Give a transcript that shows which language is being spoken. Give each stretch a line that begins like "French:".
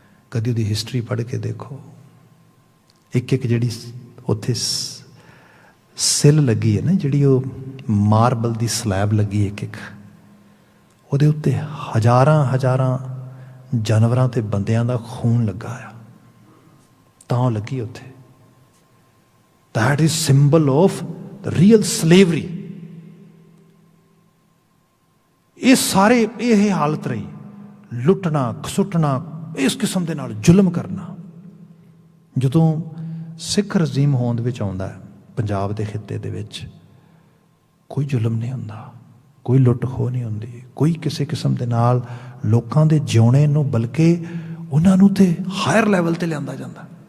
Punjabi: ਕਦੀ ਉਹਦੀ ਹਿਸਟਰੀ ਪੜ੍ਹ ਕੇ ਦੇਖੋ, ਇੱਕ ਇੱਕ ਜਿਹੜੀ ਉੱਥੇ ਸਿਲ ਲੱਗੀ ਹੈ ਨਾ, ਜਿਹੜੀ ਉਹ ਮਾਰਬਲ ਦੀ ਸਲੈਬ ਲੱਗੀ ਇੱਕ ਇੱਕ, ਉਹਦੇ ਉੱਤੇ ਹਜ਼ਾਰਾਂ ਹਜ਼ਾਰਾਂ ਜਾਨਵਰਾਂ ਤੇ ਬੰਦਿਆਂ ਦਾ ਖੂਨ ਲੱਗਾ ਆ, ਤਾਂ ਉਹ ਲੱਗੀ ਉੱਥੇ।
English: That is symbol of the real slavery।
Punjabi: ਇਹ ਸਾਰੇ ਇਹ ਹਾਲਤ ਰਹੀ, ਲੁੱਟਣਾ ਖਸੁੱਟਣਾ, ਇਸ ਕਿਸਮ ਦੇ ਨਾਲ ਜ਼ੁਲਮ ਕਰਨਾ। ਜਦੋਂ ਸਿੱਖ ਰਜ਼ੀਮ ਹੋਂਦ ਵਿੱਚ ਆਉਂਦਾ ਪੰਜਾਬ ਦੇ ਖਿੱਤੇ ਦੇ ਵਿੱਚ, ਕੋਈ ਜ਼ੁਲਮ ਨਹੀਂ ਹੁੰਦਾ, ਕੋਈ ਲੁੱਟ ਖੋਹ ਨਹੀਂ ਹੁੰਦੀ, ਕੋਈ ਕਿਸੇ ਕਿਸਮ ਦੇ ਨਾਲ ਲੋਕਾਂ ਦੇ ਜਿਉਣੇ ਨੂੰ, ਬਲਕਿ ਉਹਨਾਂ ਨੂੰ ਤੇ ਹਾਇਰ ਲੈਵਲ ਤੇ ਲਿਆਂਦਾ ਜਾਂਦਾ।